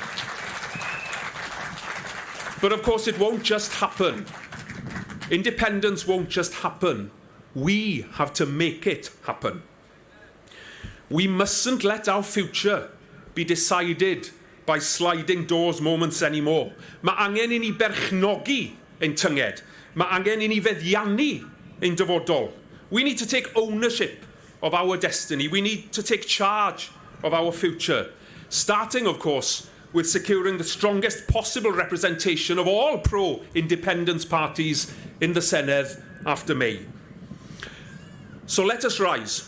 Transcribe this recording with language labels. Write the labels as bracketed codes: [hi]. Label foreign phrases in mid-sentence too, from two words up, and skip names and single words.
[en] But of course it won't just happen. Independence won't just happen. We have to make it happen. We mustn't let our future be decided by sliding doors moments anymore. [cy] Mae angen I ni berchnogi ein tynged. Mae angen I ni feddiannu ein dyfodol. [en] We need to take ownership of our destiny. We need to take charge of our future. Starting, of course, with securing the strongest possible representation of all pro-independence parties in the Senedd after May. So let us rise.